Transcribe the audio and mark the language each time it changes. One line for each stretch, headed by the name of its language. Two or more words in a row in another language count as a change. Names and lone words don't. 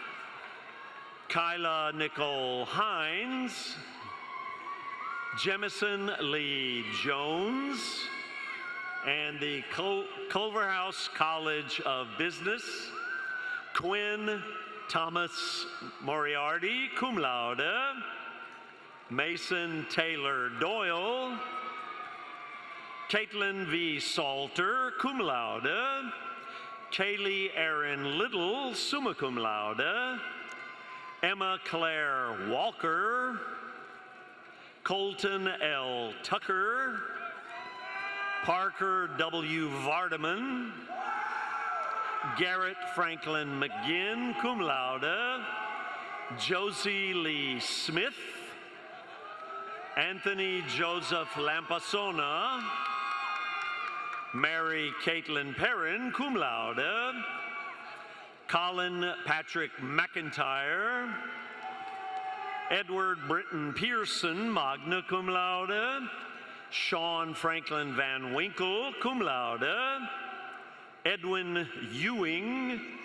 English: Kyla Nicole Hines, Jemison Lee Jones, and the Culverhouse College of Business, Quinn Thomas Moriarty,
Latin: cum laude,
English: Mason Taylor Doyle, Caitlin V. Salter,
Latin: cum laude,
English: Kaylee Erin Little,
Latin: summa cum laude,
English: Emma Claire Walker, Colton L. Tucker, Parker W. Vardaman, Garrett Franklin McGinn,
Latin: cum laude,
English: Josie Lee Smith, Anthony Joseph Lampasona, Mary Caitlin Perrin,
Latin: cum laude,
English: Colin Patrick McIntyre, Edward Britton Pearson,
Latin: magna cum laude,
English: Sean Franklin Van Winkle,
Latin: cum laude,
English: Edwin Ewing,